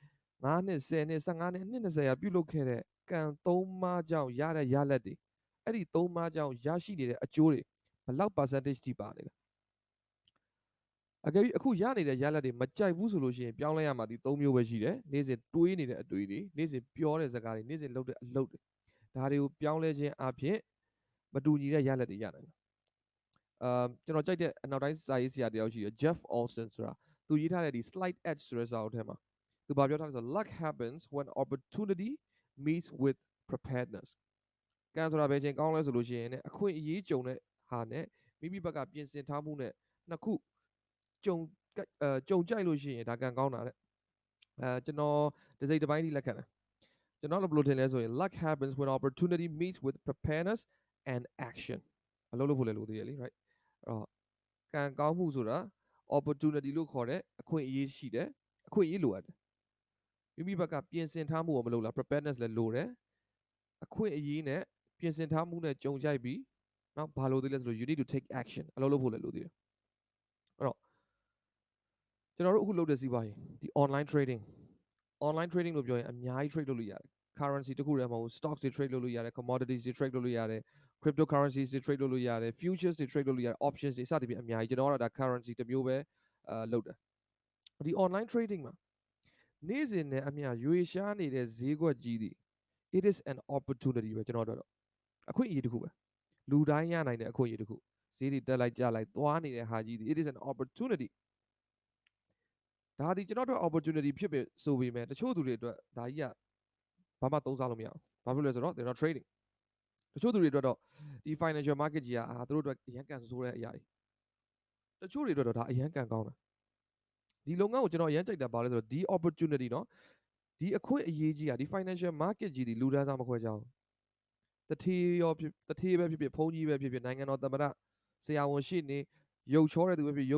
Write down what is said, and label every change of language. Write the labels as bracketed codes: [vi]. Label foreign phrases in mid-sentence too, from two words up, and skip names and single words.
[my] 9 နှစ်10နှစ်15နှစ်နှစ်20ရာပြုလုပ်ခဲ့တဲ့ကံ3ပါးကြောင့်ရတဲ့ရလက်တွေအဲ့ဒီ3ပါးကြောင့်ရရှိနေတဲ့အကျိုးတွေဘယ်လောက် percentage ထိပါလဲအကယ်၍အခုရနေတဲ့ရလက်တွေမကြိုက်ဘူးဆိုလို့ရှိရင်ပြောင်းလဲရမှာဒီ3မျိုးပဲရှိတယ်နေ့စဉ်တွေးနေတဲ့အတွေ့တွေ နေ့စဉ်ပြောတဲ့စကားတွေနေ့စဉ်လုပ်တဲ့အလုပ်တွေဒါတွေကိုပြောင်းလဲခြင်းအပြင်မတူညီတဲ့ရလက်တွေရနိုင်တယ်ကျွန်တော်ကြိုက်တဲ့အနောက်တိုင်းစာရေးဆရာတယောက်ရှိတယ် Jeff Olson ဆိုတာသူရေးထားတဲ့ဒီ [en] slide edge [my] ဆိုတဲ့စာအုပ်ထဲမှာ သူပြောထားတယ်ဆို [en] luck happens when opportunity meets with preparedness [my] ကံဆိုတာဘယ်ချိန်ကောင်းလဲဆိုလို့ရှိရင်အခွင့်အရေးကြုံတဲ့ဟာနဲ့မိမိဘက်ကပြင်ဆင်ထားမှုနဲ့နှစ်ခု ကြုံကြိုက်လို့ရှိရင်ဒါကံကောင်းတာတဲ့ကျွန်တော်ဒီစိတ်တစ်ပိုင်းထိလက်ခံတယ်ကျွန်တော်ဘယ်လိုထင်လဲဆိုရင် [en] luck happens when opportunity meets with preparedness and action [my] အလုပ်လုပ်ဖို့လည်းလိုသေးတယ်လေ right အဲ့တော့ကံကောင်းမှုဆိုတာ opportunity လို့ခေါ်တဲ့အခွင့်အရေးရှိတယ်အခွင့်အရေးလိုအပ်တယ်မိမိဘက်ကပြင်ဆင်ထားမှုကိုမလုပ်လား preparedness လည်းလိုတယ်အခွင့်အရေးနဲ့ပြင်ဆင်ထားမှုနဲ့ကြုံကြိုက်ပြီးနောက်ဘာလို့သေးလဲဆိုလို့ [en] you need to take action [my] အလုပ်လုပ်ဖို့လည်းလိုသေးတယ်အဲ့တော့ကျွန်တော်တို့အခုလုပ်တဲ့စီးပွားရေးဒီ online trading လို့ပြောရင်အများကြီး trade လုပ်လို့ရတယ် currency တခုတည်းမဟုတ် stocks တွေ trade လုပ်လို့ရတယ် commodities တွေ trade လုပ်လို့ရတယ် cryptocurrencies တွေ trade လုပ်လို့ရတယ် futures တွေ trade လုပ်လို့ရတယ် options တွေစသဖြင့်အများကြီးကျွန်တော်ကတော့ဒါ currency တစ်မျိုးပဲလုပ်တယ်ဒီ [en] online trading [my] မှာနေ့စဉ်နဲ့အမျှရွေရှားနေတဲ့ဈေးကွက်ကြီးသည် [en] it is an opportunity [my] ပဲကျွန်တော်တို့အခွင့်အရေးတစ်ခုပဲလူတိုင်းရနိုင်တဲ့အခွင့်အရေးတစ်ခုဈေးတွေတက်လိုက်ကြလိုက်သွားနေတဲ့ဟာကြီးသည် [en] it is an opportunity [my] ဒါဒီကျွန်တော်တို့ opportunity ဖြစ်ပြီဆိုပေမဲ့တချို့သူတွေအတွက်ဒါကြီးက ဘာမှသုံးစားလို့မရဘူးဘာဖြစ်လဲဆိုတော့ [en] they're not trading [my] တချို့သူတွေအတွက်တော့ဒီ [en] financial market [my] ကြီးကသူတို့အတွက်အရန်ကန်ဆိုးတဲ့အရာကြီးတချို့တွေအတွက်တော့ဒါအရန်ကန်ကောင်းတယ်ဒီလုပ်ငန်းကိုကျွန်တော်အရန်ကြိုက်တာပါလဲဆိုတော့ဒီ opportunity เนาะဒီအခွင့်အရေးကြီးကဒီ [en] financial market [my] ကြီးဒီလူတန်းစားမခွဲကြဘူးတထေးရောတထေးပဲဖြစ်ဖြစ်ဖုန်းကြီးပဲဖြစ်ဖြစ်နိုင်ငံတော်သမ္မတဆရာဝန်ရှိနေရုပ်ချောတဲ့သူပဲဖြစ်ရု